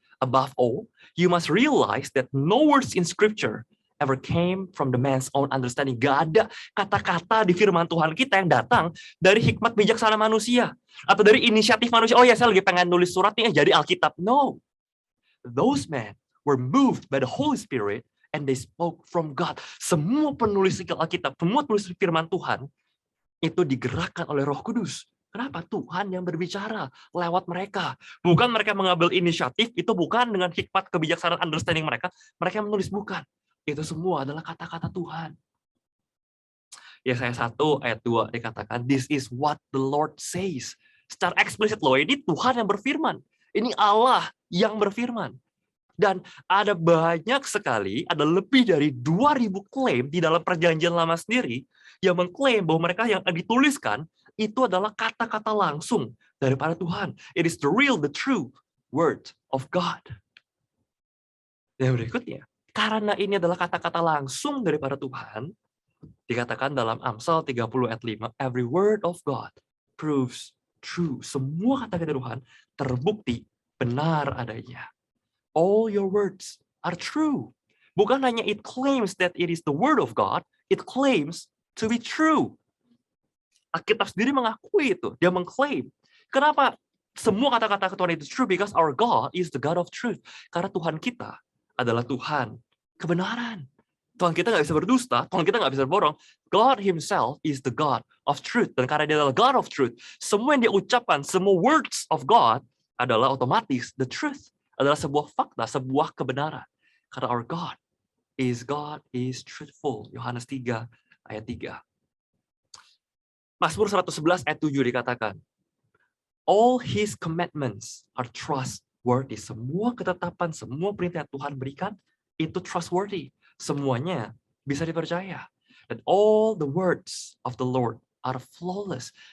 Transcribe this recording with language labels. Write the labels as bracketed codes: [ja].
[en] Above all, you must realize that no words in Scripture ever came from the man's own understanding. [id] Gak ada kata-kata di firman Tuhan kita yang datang dari hikmat bijaksana manusia atau dari inisiatif manusia. Oh ya, saya lagi pengen nulis surat nih jadi Alkitab. [en] No, those men were moved by the Holy Spirit and they spoke from God. [id] Semua penulis Alkitab, semua penulis firman Tuhan itu digerakkan oleh Roh Kudus. Kenapa? Tuhan yang berbicara lewat mereka. Bukan mereka mengambil inisiatif, itu bukan dengan hikmat kebijaksanaan understanding mereka. Mereka yang menulis, bukan. Itu semua adalah kata-kata Tuhan. Yesaya 1 ayat 2 dikatakan, [en] this is what the Lord says. [id] Secara eksplisit loh, ini Tuhan yang berfirman. Ini Allah yang berfirman. Dan ada banyak sekali, ada lebih dari 2.000 klaim di dalam perjanjian lama sendiri yang mengklaim bahwa mereka yang dituliskan itu adalah kata-kata langsung daripada Tuhan. [en] It is the real, the true word of God. [id] Yang berikutnya, karena ini adalah kata-kata langsung daripada Tuhan, dikatakan dalam Amsal 30 ayat 5, [en] every word of God proves true. [id] Semua kata-kata Tuhan terbukti benar adanya. [en] All your words are true. [id] Bukan hanya [en] it claims that it is the word of God, it claims to be true. [id] Alkitab sendiri mengakui itu, dia mengklaim. Kenapa semua kata-kata Tuhan itu true? [en] Because our God is the God of truth. [id] Karena Tuhan kita adalah Tuhan kebenaran. Tuhan kita nggak bisa berdusta, Tuhan kita nggak bisa berbohong. [en] God himself is the God of truth. [id] Dan karena dia adalah [en] God of truth, [id] semua yang dia ucapkan, semua [en] words of God [id] adalah otomatis [en] the truth. [id] Adalah sebuah fakta, sebuah kebenaran. Karena [en] our God is truthful. [id] Yohanes 3 ayat 3. Mazmur 111 ayat 7 dikatakan, [en] all his commandments are trustworthy. [id] Semua ketetapan, semua perintah yang Tuhan berikan, itu trustworthy. Semuanya bisa dipercaya. [en] And all the words of the Lord are flawless.